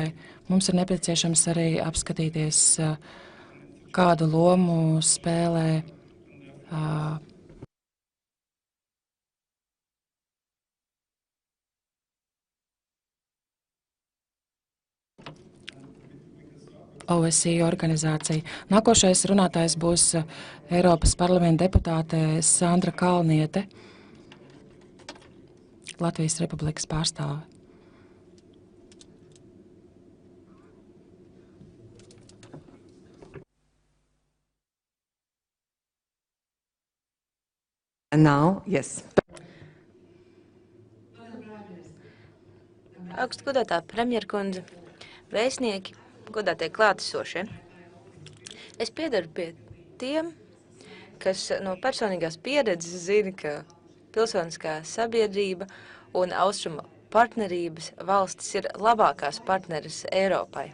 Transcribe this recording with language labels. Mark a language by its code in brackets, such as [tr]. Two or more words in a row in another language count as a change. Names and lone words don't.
[lv] Mums ir nepieciešams arī apskatīties, kādu lomu spēlē OSCE organizācija. Nākošais runātājs būs Eiropas parlamenta deputāte Sandra Kalniete, Latvijas Republikas pārstāve. [en] And now, yes. [lv] Augstgodātā premjerkundze, vēstnieki, godātie klātesošie. Es piedaru pie tiem, kas no personīgās pieredzes zina, ka pilsoniskā sabiedrība un austrumu partnerības valstis ir labākās partneres Eiropai.